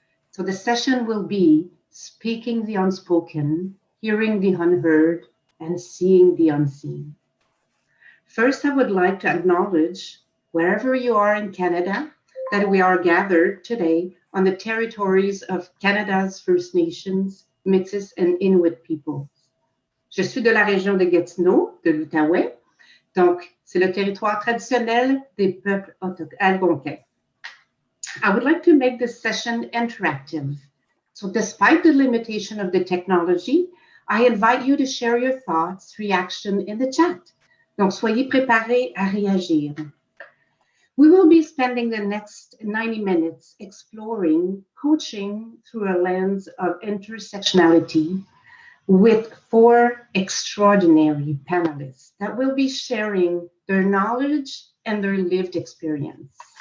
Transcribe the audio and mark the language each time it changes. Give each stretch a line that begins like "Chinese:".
English: So the session will be Speaking the Unspoken, Hearing the Unheard, and Seeing the Unseen. First, I would like to acknowledge, wherever you are in Canada, that we are gathered today on the territories of Canada's First Nations, Métis, and Inuit peoples.
French: Je suis de la région de Gatineau, de l'Outaouais, donc c'est le territoire traditionnel des peuples algonquins.
English: I would like to make this session interactive. So despite the limitation of the technology, I invite you to share your thoughts, reaction in the chat.
French: Donc soyez préparés à réagir.
English: We will be spending the next 90 minutes exploring coaching through a lens of intersectionality with 4 extraordinary panelists that will be sharing their knowledge and their lived experience.